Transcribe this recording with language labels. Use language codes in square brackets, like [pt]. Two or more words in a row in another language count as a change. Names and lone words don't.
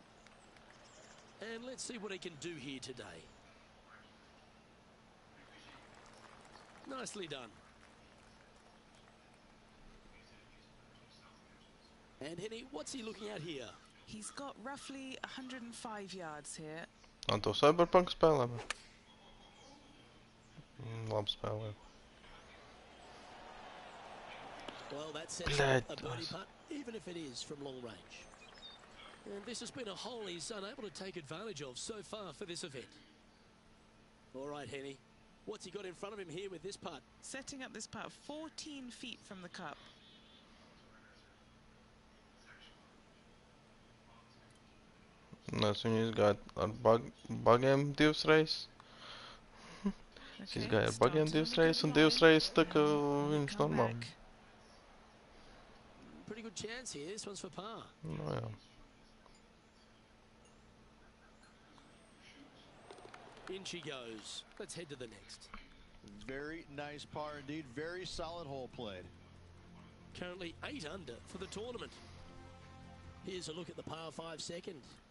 [en] And let's see what he can do here today. Nicely done. And Henny, what's he looking at here? He's got roughly 105 yards here. [lv] Un to Cyberpunk spēlē? Labi spēlē. [en] Well, that sets up a birdie putt, even if it is from long range. And this has been a hole he's unable to take advantage of so far for this event. All right, Henny. What's he got in front of him here with this putt? Setting up this putt 14 feet from the cup. [lv] Es viņu izgāju ar bagiem divas reizes. Es izgāju ar bagiem divas reizes un divas reizes tā kā viņš normāli. [en] Pretty good chance here. This one's for par. [lv] No, jā. [en] In she goes. Let's head to the next. Very nice par indeed. Very solid hole played. Currently 8 under for the tournament. Here's a look at the par 5 second.